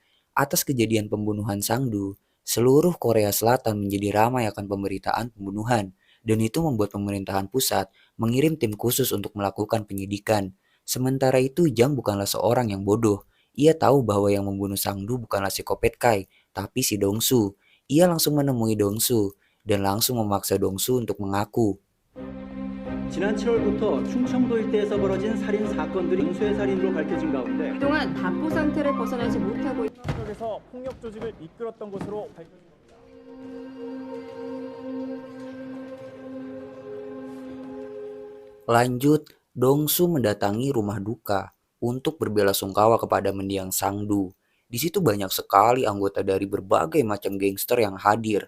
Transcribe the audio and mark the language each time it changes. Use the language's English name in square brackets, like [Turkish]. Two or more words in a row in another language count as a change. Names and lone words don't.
[Indonesian] Atas kejadian pembunuhan Sangdu, seluruh Korea Selatan menjadi ramai akan pemberitaan pembunuhan, dan itu membuat pemerintahan pusat mengirim tim khusus untuk melakukan penyidikan. Sementara itu, Jang bukanlah seorang yang bodoh. Ia tahu bahwa yang membunuh Sangdu bukanlah si Kopet Kai, tapi si Dongsu. Ia langsung menemui Dongsu dan langsung memaksa Dongsu untuk mengaku. [Korean] 지난 7월부터 충청도 일대에서 벌어진 살인 사건들이 연쇄 살인으로 밝혀진 가운데 그동안 답보 상태를 벗어나지 못하고 지역에서 폭력 조직을 이끌었던 것으로 밝혀졌습니다. [Indonesian] Lanjut, Dongsu mendatangi rumah duka untuk berbelasungkawa kepada mendiang Sangdu. Di situ banyak sekali anggota dari berbagai macam gangster yang hadir.